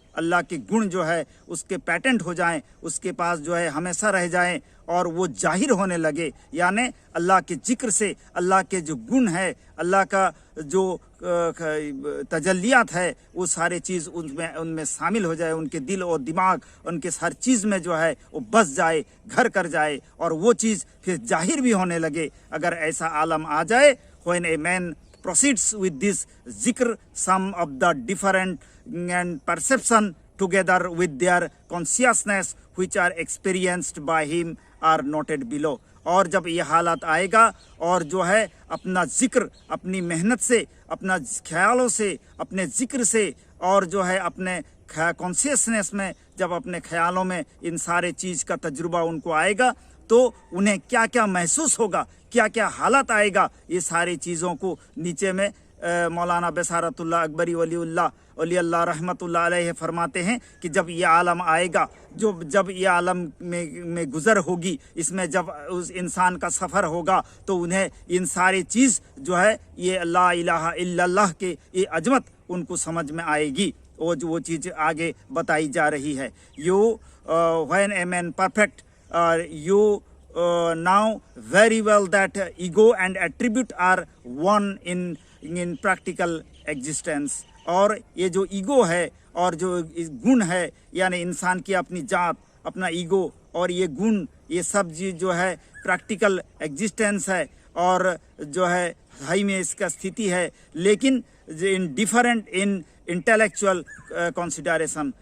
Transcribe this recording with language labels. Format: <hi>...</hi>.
<hi>अल्लाह के गुण जो है उसके पैटेंट हो जाएं, उसके पास जो है हमेशा रह जाएं और वो जाहिर होने लगे, यानी अल्लाह के जिक्र से अल्लाह के जो गुण है, अल्लाह का जो तजल्लियात है, वो सारे चीज़ उनमें शामिल हो जाए, उनके दिल और दिमाग, उनके हर चीज़ में जो है वो बस जाए, घर कर जाए, और वो चीज़ फिर जाहिर भी होने लगे। अगर ऐसा आलम आ जाए,</hi> <en>when a man proceeds with this zikr, some of the different and perception together with their consciousness which are experienced by him are noted below।</en> <hi>और जब ये हालात आएगा और जो है अपना जिक्र, अपनी मेहनत से, अपना ख्यालों से, अपने जिक्र से, और जो है अपने कॉन्शियसनेस में जब अपने ख्यालों में इन सारे चीज़ का तजुर्बा उनको आएगा, तो उन्हें क्या क्या महसूस होगा, क्या क्या हालत आएगा, ये सारी चीज़ों को नीचे में मौलाना बसारतुल्लाह अकबरी वली अल्लाह रहमतुल्लाह अलैहि फरमाते हैं कि जब ये आलम आएगा, जब ये आलम में गुज़र होगी, इसमें जब उस इंसान का सफ़र होगा, तो उन्हें इन सारी चीज़ जो है ये ला इलाहा इल्लल्लाह के ये अजमत उनको समझ में आएगी। वो चीज़ आगे बताई जा रही है।</hi> <en>You when a man perfect you know very well that ego and attribute are one in practical existence।</en> <hi>और ये जो ईगो है और जो गुण है, यानी इंसान की अपनी जात, अपना ईगो और ये गुण, ये सब चीज़ जो है प्रैक्टिकल एग्जिस्टेंस है, और जो है हाई में इसका स्थिति है, लेकिन</hi> <en>In different in intellectual consideration.</en>